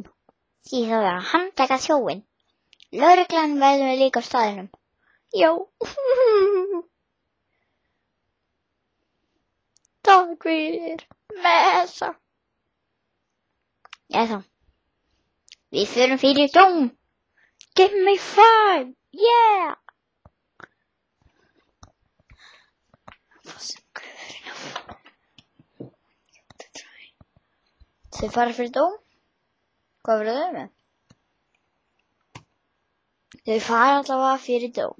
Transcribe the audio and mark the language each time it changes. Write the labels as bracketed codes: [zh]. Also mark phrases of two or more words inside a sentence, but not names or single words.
[is] Því það verður að handtaka þjófinn. Lögreglan verður líka á staðinum. Já. Takk fyrir messa. Já þá. Við förum fyrir dóm. [en] Give me 5. Yeah. [is] Þau fara fyrir dóm. Hvað verður þau með? Þau fara allavega fyrir dóm.